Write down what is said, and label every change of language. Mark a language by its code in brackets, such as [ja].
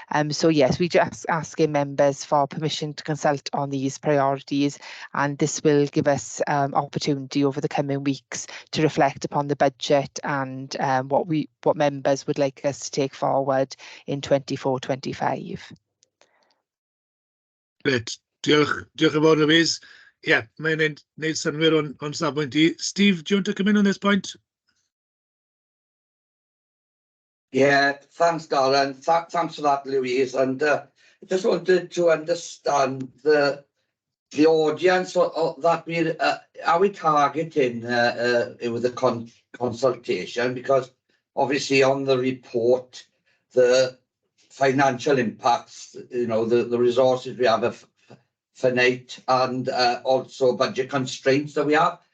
[en] So yes, we just asking members for permission to consult on these priorities, and this will give us opportunity over the coming weeks to reflect upon the budget and what members would like us to take forward in 24-25. [cy] Gret, diolch yn fawr Louise. Yeah, mae'n neud synwyr o'n safbwynt i. [en] Steve, do you want to come in on this point? Yeah, thanks, Darren. Thanks for that, Louise. And I just wanted to understand the audience that we are we targeting with the consultation, because obviously on the report, the financial impacts, you know, the resources we have finite, and also budget constraints that we have.